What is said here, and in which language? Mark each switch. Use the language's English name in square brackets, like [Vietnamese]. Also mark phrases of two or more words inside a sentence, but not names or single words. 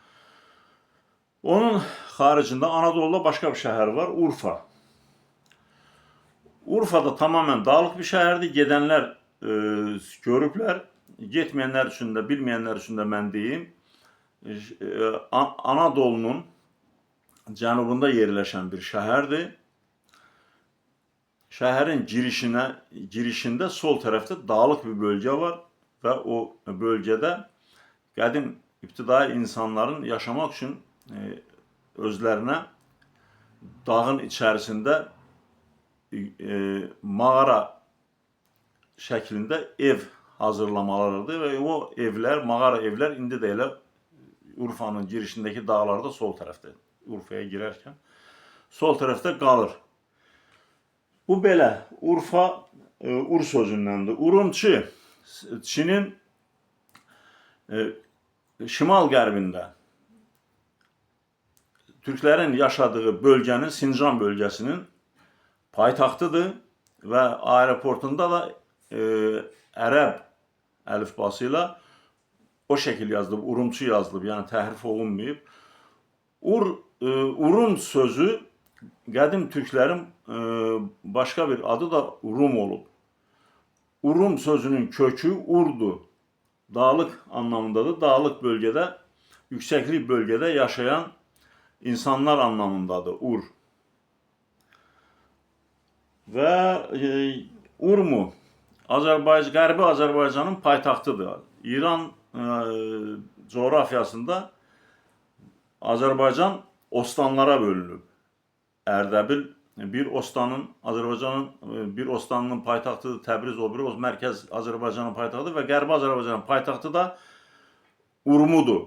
[Turkish] Onun haricinde Anadolu'da başka bir şehir var. Urfa. Urfa'da tamamen dağlık bir şehirdi. Gedenler görüpler. Getmeyenler için de bilmeyenler için de ben diyeyim. [Azerbaijani] Anadolu'nun cənubunda yerləşən bir şəhərdir. Şəhərin girişində sol tərəfdə dağlıq bir bölgə var və o bölgədə qədim ibtidai insanların yaşamaq üçün özlərinə dağın içərisində mağara şəklində ev hazırlamalarıdır və o evlər, mağara evlər indi də elə Urfa'nın girişindəki dağlarda sol tərəfdə. [Turkish] Urfa'ya girerken sol tarafta kalır. [Azerbaijani] Bu belə [Turkish] Urfa Ur sözündendir. [Azerbaijani] Urumçi Çin'in şimal qərbində [Turkish] Türklerin yaşadığı bölgenin Sincan bölgesinin paytaxtıdır ve aeroportunda da [Azerbaijani] Ərəb əlifbasıyla o şekil yazılıb, Urumçi yazılıb, yani təhrif olunmayıb. Urum sözü qədim Türklerin [Turkish] başka bir [Azerbaijani] adı da Rum olub. Urum sözünün kökü Urdu. [Turkish] Dağlık anlamındadır. Dağlık bölgede, yükseklik bölgede yaşayan insanlar anlamındadır Ur. [Azerbaijani] Ve Urmu Qərbi Azərbaycanın paytaxtıdır. İran coğrafyasında Azərbaycan ostanlara bölünüb. Ərdəbil bir ostanın, Azərbaycanın bir ostanının paytaxtıdır, Təbriz o biri, mərkəz Azərbaycanın paytaxtıdır və Qərbi Azərbaycanın paytaxtı da Urmudur.